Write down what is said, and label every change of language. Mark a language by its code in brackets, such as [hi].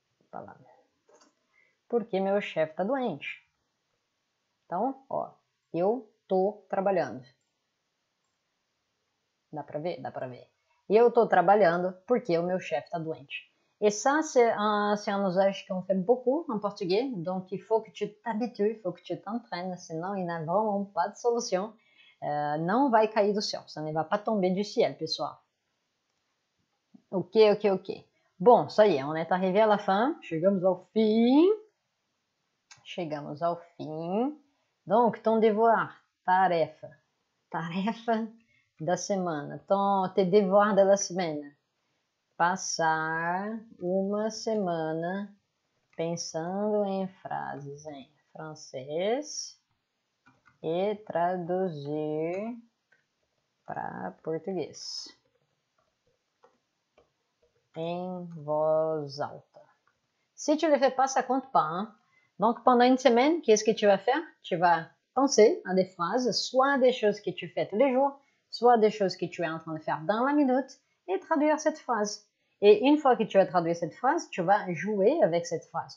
[pt] Palavra. Porque meu chefe tá doente. Então, ó, eu tô trabalhando. Dá pra ver? Dá pra ver. Eu tô trabalhando porque o meu chefe tá doente. [fr] Et ça, c'est un usage qu'on fait beaucoup en portugais. Donc, il faut que tu t'habitues, il faut que tu t'entraînes. Sinon, il n'y a vraiment pas de solution. [pt] Não vai cair do céu. [fr] Ça ne va pas tomber du ciel, pessoal. Ok, ok, ok. Bon, ça y est, on est arrivé à la fin. [pt] Chegamos ao fim. Chegamos ao fim. [fr] Donc, ton devoir, [pt] tarefa. Tarefa da semana. [fr] Tes devoirs de la semaine. [pt] Passar uma semana pensando em frases em francês e traduzir para português em voz alta. [fr] Si tu ne le fais pas, ça compte pas. Hein? Donc, pendant une semaine, qu'est-ce que tu vas faire? Tu vas penser à des phrases, soit des choses que tu fais tous les jours, soit des choses que tu es en train de faire dans la minute, et traduire cette phrase. Et une fois que tu as traduit cette phrase, tu vas jouer avec cette phrase.